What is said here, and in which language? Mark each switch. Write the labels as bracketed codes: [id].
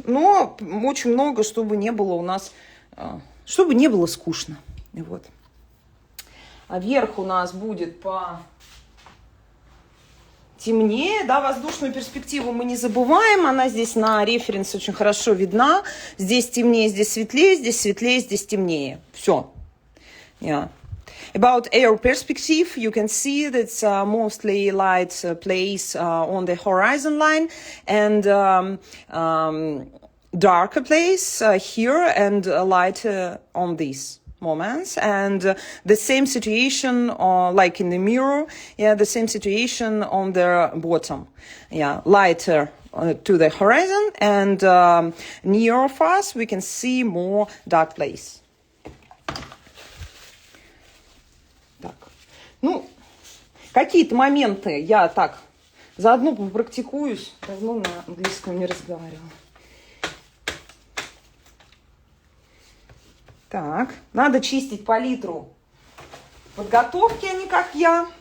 [ru] Но очень много, чтобы не было у нас, чтобы не было скучно. Вот. А вверх у нас будет по темнее, да, воздушную перспективу мы не забываем, она здесь на референсе очень хорошо видна. Здесь темнее, здесь светлее, здесь темнее. Все. Yeah. [en] About air perspective, you can see that's mostly light place on the horizon line and darker place here and light on these moments. And the same situation like in the mirror, yeah, the same situation on the bottom. Yeah, lighter to the horizon and near of us we can see more dark place. [ru] Ну, какие-то моменты я так заодно попрактикуюсь. Давно на английском не разговаривала. Так, надо чистить палитру подготовки, а не как я.